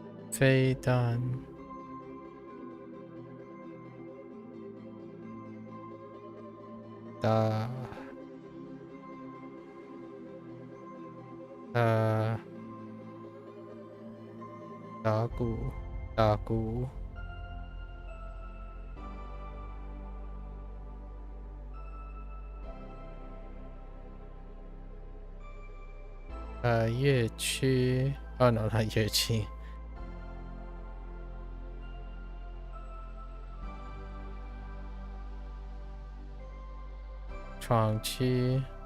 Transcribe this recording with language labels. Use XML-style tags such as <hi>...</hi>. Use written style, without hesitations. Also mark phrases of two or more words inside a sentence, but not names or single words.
<zh>Fei Dan. Da. Dagu. Dagu. Yue Qi.</zh> <en>Oh no, not Yue Qi. Chuang Qi.</en>